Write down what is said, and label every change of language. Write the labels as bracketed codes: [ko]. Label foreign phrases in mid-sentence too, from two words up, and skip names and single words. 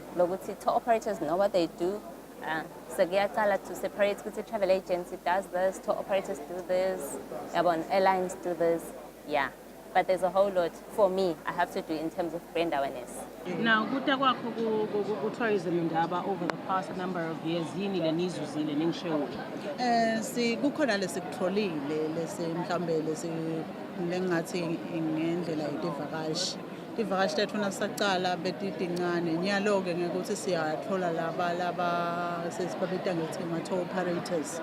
[en] Lokuthi tour operators know what they do. So kuyaqala to separate ukuthi travel agency does this, tour operators do this, airlines do this. Yeah. But there's a whole lot for me I have to do in terms of brand awareness. Now, ku tourism indaba over the past number of years, [ss] yini lenizuzile ningisho? Kukhona lesikutholile mhlambe lengathi ngendlela yedivakashi. Ivakashi lethu nasaqala betidincane nyalo-ke ngekuthi siyathola laba sesibabita ngethi ama-tour operators.